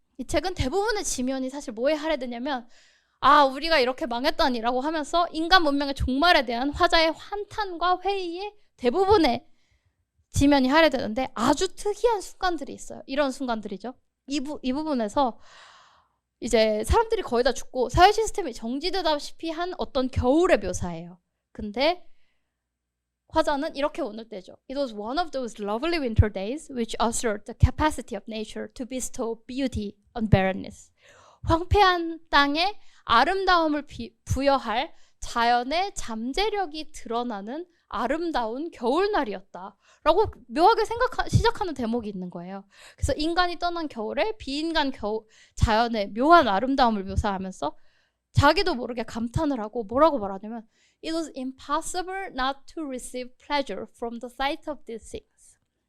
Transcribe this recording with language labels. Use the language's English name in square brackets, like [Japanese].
[Korean] 이 책은 대부분의 지면이 사실 뭐에 할애되냐면 우리가 이렇게 망했다니라고 하면서 인간 문명의 종말에 대한 화자의 환탄과 회의의 대부분의 지면이 할애되는데 아주 특이한 순간들이 있어요. 이런 순간들이죠. 이 부분에서 이제 사람들이 거의 다 죽고 사회 시스템이 정지되다시피 한 어떤 겨울의 묘사예요. 근데 화자는 이렇게 운을 떼죠. [English] It was one of those lovely winter days which asserted the capacity of nature to bestow beauty on barrenness. [Korean] 황폐한 땅에 아름다움을 부여할 자연의 잠재력이 드러나는 아름다운 겨울날이었다 라고 묘하게 시작하는 대목이 있는 거예요. 그래서 인간이 떠난 겨울에 비인간 자연의 묘한 아름다움을 묘사하면서 자기도 모르게 감탄을 하고 뭐라고 말하냐면 [English] It was impossible not to receive pleasure from the sight of these things.